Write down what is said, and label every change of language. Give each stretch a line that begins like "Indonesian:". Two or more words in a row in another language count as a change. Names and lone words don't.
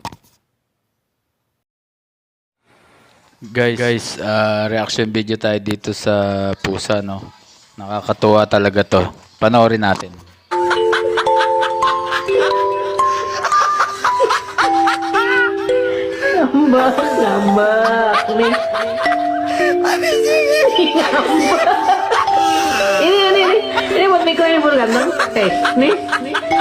Filipino: Guys,
English: reaction video
Filipino: tayo dito sa pusa, no. Nakakatuwa talaga to. Panoorin natin.
Indonesian: Ngambak, ngambak nih. Ngambak. Ini buat Miko yang baru ganteng. Nih.